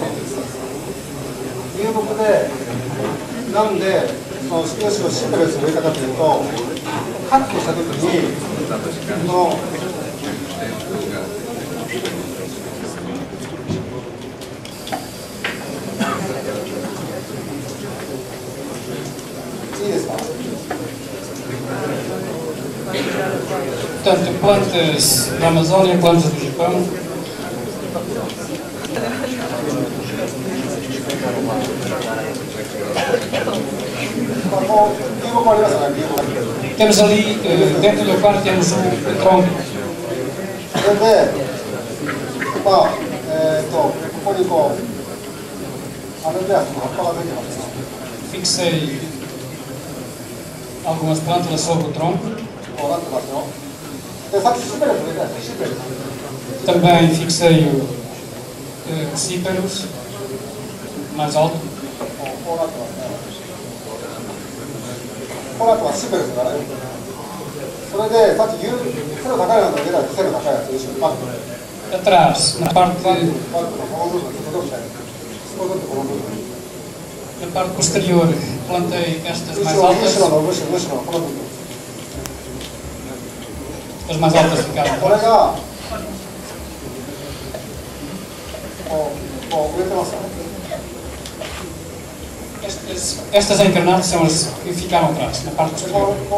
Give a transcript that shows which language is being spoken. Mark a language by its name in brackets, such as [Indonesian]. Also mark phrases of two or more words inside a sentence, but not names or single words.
[Japanese] 流木でなんでその少しのシンプルな植え方というとカットしたときにそのいいですか。 [Portuguese] Portanto, plantas da Amazônia, plantas do Japão. Temos ali, dentro do aquário, temos um tronco. [Japanese] で、ここにこう、アメリカの葉っぱが出てます。 [Portuguese] Fixei algumas plântulas sobre o tronco. Também fixei o cíperos mais alto. [Japanese] こうなってますね。こうなってます。シンプルですからね。それでさっき背の高いのが出たら背の高いやつ後ろにパッと [Portuguese] Atrás, na parte posterior, plantei estas mais altas. As mais altas ficaram atrás. Estas encarnadas são as que ficaram atrás, na parte posterior.